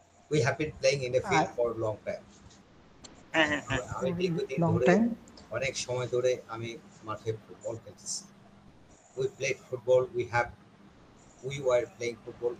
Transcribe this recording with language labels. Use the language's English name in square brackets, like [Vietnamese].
[English] We have been playing in the field for a long time. [Bangla] আমি দীর্ঘদিন [English] Long [Bangla] ধরে [English] time. [Bangla] অনেক সময় ধরে আমি মাঠে ফুটবল খেলতেছি। [English] We played football. We were playing football.